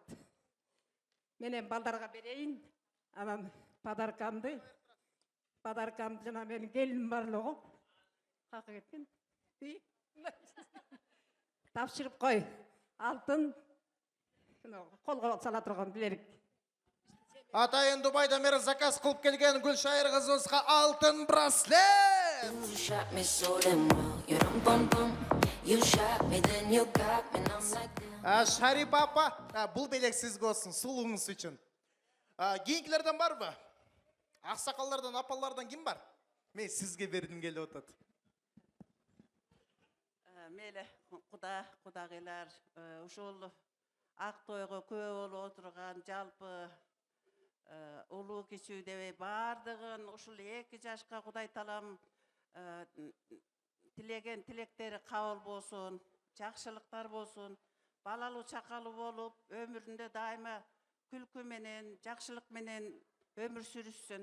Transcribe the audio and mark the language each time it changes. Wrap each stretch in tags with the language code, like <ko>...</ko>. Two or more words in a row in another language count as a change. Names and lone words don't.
<ky>Менен балдарга берейин. Анан подаркамды жана менин келиним барлыгы. Какы кеткен? Тапшырып кой. Алтын колго сала турган билерик. Атайын Дубайда мери заказ кылып келген Гүлшайыр кызыбызга алтын браслет.</ky> <en>You shot me so damn well. You rum bum bum. You shot me, then you got me, and I'm like damn.</en> <ky>Шарипа апа, бул белек сизге болсун, сулууңуз үчүн. Кийинкилерден барбы? Аксакалдардан, апалардан ким бар? Мен сизге бердим келип атат. Мейлі құдағилар, ушул ак тойго күбө болуп отурган жалпы улуу кичүү дебей бардыгын ушул 2 жашка Кудай таалам тилеген тилектери кабыл болсун, жакшылыктар болсун, балалуу чакалуу болуп, өмүрүндө дайыма күлкү менен, жакшылык менен өмүр сүрүшсүн.</ky>